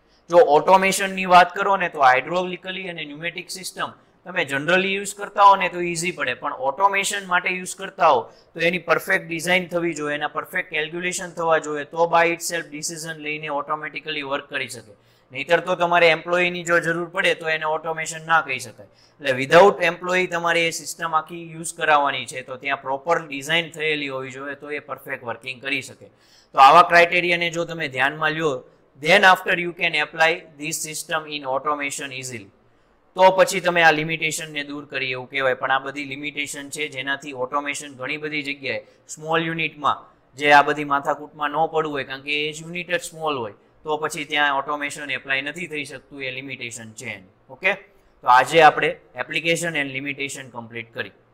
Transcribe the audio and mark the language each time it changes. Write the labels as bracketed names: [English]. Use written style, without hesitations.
[Gujarati] જો ઓટોમેશનની વાત કરો ને તો હાઇડ્રોલિકલી અને ન્યુમેટિક સિસ્ટમ તમે જનરલી યુઝ કરતા હો ને તો ઇઝી પડે, પણ ઓટોમેશન માટે યુઝ કરતા હો તો એની પરફેક્ટ ડિઝાઇન થવી જોઈએ, એના પરફેક્ટ કેલ્ક્યુલેશન થવા જોઈએ, તો બાય ઇટ સેલ્ફ ડિસિઝન લઈને ઓટોમેટિકલી વર્ક કરી શકે. નહીતર તો તમારે એમ્પ્લોયીની જો જરૂર પડે તો એને ઓટોમેશન ના કહી શકાય. એટલે વિધાઉટ એમ્પ્લોયી તમારે એ સિસ્ટમ આખી યુઝ કરાવવાની છે તો ત્યાં પ્રોપર ડિઝાઇન થયેલી હોવી જોઈએ તો એ પરફેક્ટ વર્કિંગ કરી શકે. તો આવા ક્રાઇટેરિયાને જો તમે ધ્યાનમાં લ્યો, [English] then after you can apply this system in automation easily. [Gujarati] તો પછી તમે આ લિમિટેશનને દૂર કરી એવું કહેવાય. પણ આ બધી લિમિટેશન છે જેનાથી ઓટોમેશન ઘણી બધી જગ્યાએ સ્મોલ યુનિટમાં જે આ બધી માથાકૂટમાં ન પડવું હોય, કારણ કે એ યુનિટ જ સ્મોલ હોય તો પછી ત્યાં ઓટોમેશન એપ્લાય નથી થઈ શકતું, એ લિમિટેશન છે. ઓકે, તો આજે આપણે એપ્લિકેશન એન્ડ લિમિટેશન કમ્પ્લીટ કરી.